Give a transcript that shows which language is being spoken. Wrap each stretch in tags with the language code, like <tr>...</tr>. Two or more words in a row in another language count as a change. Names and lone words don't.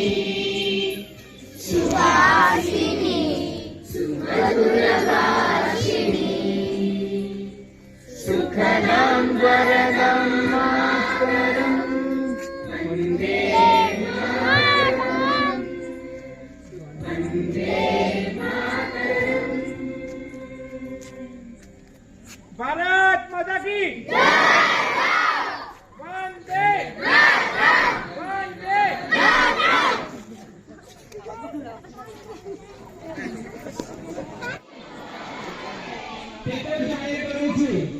<sa>सुवासिनी सुमधुरभाषिणी सुखदं वरदं मातरं वन्दे मातरं वन्दे मातरं</sa> <hi>भारत माता की वंदे वंदे</hi> <gu>પેપર જાહેર કરું છું.</gu>